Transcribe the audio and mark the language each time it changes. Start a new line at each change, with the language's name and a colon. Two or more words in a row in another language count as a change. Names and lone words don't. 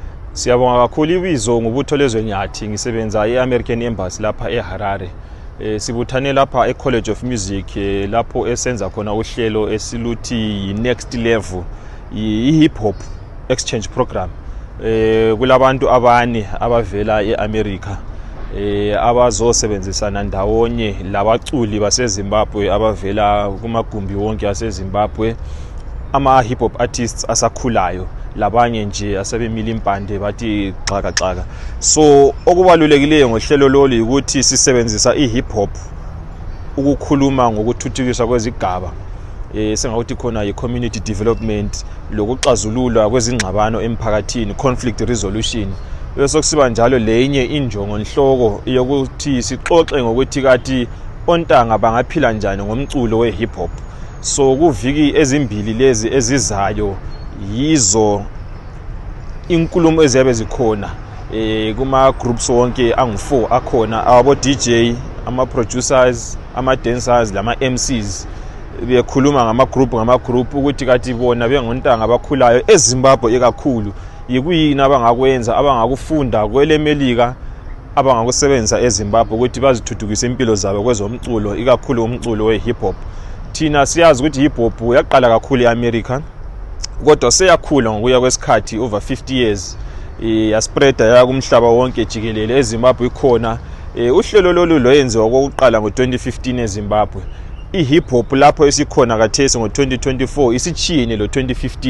North Ndebele: Siyabonga kakhulu ibizo ngubutholezwe nyathi ngisebenza eAmerican Embassy lapha eHarare. Sibuthane lapha eCollege of Music lapho esenza khona uhlelo esiluthi Next Level hip hop exchange program. Kulabantu abane abavela eAmerica abazosebenzisana ndawonye labaculi baseZimbabwe abavela kumagumbi wonke aseZimbabwe, ama
English: hip hop artists
North Ndebele: asakhulayo labanye nje asebemile impande bathi xaka. So okubalulekileyo ngohlelo lolu ukuthi sisebenzisa ihip hop ukukhuluma ngokuthuthukiswa kwezigaba, sengakuthi khona i-
English: community development,
North Ndebele: lokuxazulula kwezingxabano emphakathini,
English: conflict resolution.
North Ndebele: Bese kusiba njalo lenye injongo nhloko yokuthi sixoxe ngokuthi kathi ontanga bangaphila njani ngomculo we-hip hop. So kuviki ezimbili lezi ezizayo yizo inkulumo eziyabe zikhona kuma groups wonke angu4 akhona, abo DJ, ama producers, ama dancers lama MCs bekhuluma ngama group ukuthi kathi bona bengontanga abakhulayo eZimbabwe ekakhulu yikuyini abangakwenza abangakufunda kwelemelika abangakusebenzisa eZimbabwe ukuthi bazithuthukise impilo zabo kwezomculo, ikakhulu umculo we-hip hop. Thina siyazi ukuthi
English: hip hop
North Ndebele: yaqala kakhulu eAmerica kodwa seyakhula ngokuya kwesikhathi
English: over 50 years,
North Ndebele: yaspreada ya kumhlaba wonke jikelele. eZimbabwe ikhona uhlelo lolu loyenziwa okokuqala ngo2015 eZimbabwe. I-hip hop lapho esikhona kathesi ngo2024 isichiyene lo2015.